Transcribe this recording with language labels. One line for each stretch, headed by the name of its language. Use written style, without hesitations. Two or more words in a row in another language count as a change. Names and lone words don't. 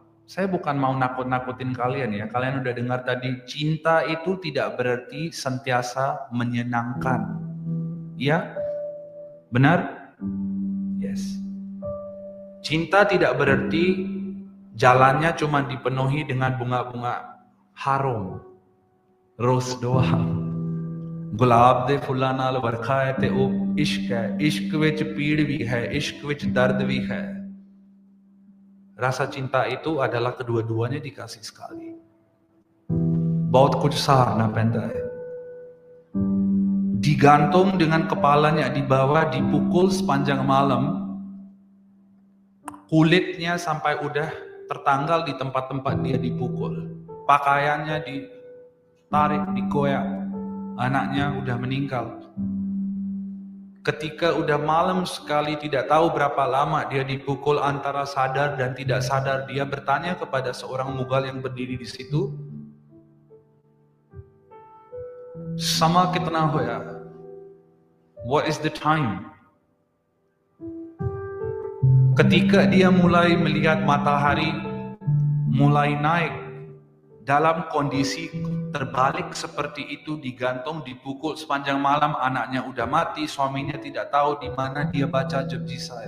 Indonesian: Saya bukan mau nakut-nakutin kalian ya. Kalian udah dengar tadi, cinta itu tidak berarti sentiasa menyenangkan. Ya? Benar? Yes. Cinta tidak berarti Jalannya cuma dipenuhi dengan bunga-bunga harum, rose doang,
Punjabi: ਗੁਲਾਬ ਦੇ ਫੁੱਲਾਂ ਨਾਲ ਵਰਖਾ ਹੈ ਤੇ ਉਹ ਇਸ਼ਕ ਹੈ। ਇਸ਼ਕ ਵਿੱਚ ਪੀੜ ਵੀ ਹੈ, ਇਸ਼ਕ ਵਿੱਚ ਦਰਦ ਵੀ ਹੈ।
Indonesian: Rasa cinta itu adalah kedua-duanya dikasih sekali.
Punjabi: ਬਹੁਤ ਕੁਝ ਸਹਾਰਨਾ ਪੈਂਦਾ ਹੈ.
Indonesian: Digantung dengan kepalanya di bawah, dipukul sepanjang malam, kulitnya sampai udah tertanggal di tempat-tempat dia dipukul, pakaiannya ditarik, dikoyak, anaknya udah meninggal. Ketika udah malam sekali, tidak tahu berapa lama dia dipukul, antara sadar dan tidak sadar, dia bertanya kepada seorang mughal yang berdiri di situ,
Punjabi: "ਸਮਾਂ ਕਿੰਨਾ ਹੋਇਆ?
English: What is the time?"
Indonesian: Ketika dia mulai melihat matahari mulai naik dalam kondisi terbalik seperti itu, digantung, dipukul sepanjang malam, anaknya udah mati, suaminya tidak tahu di mana, dia baca Japji Sahib.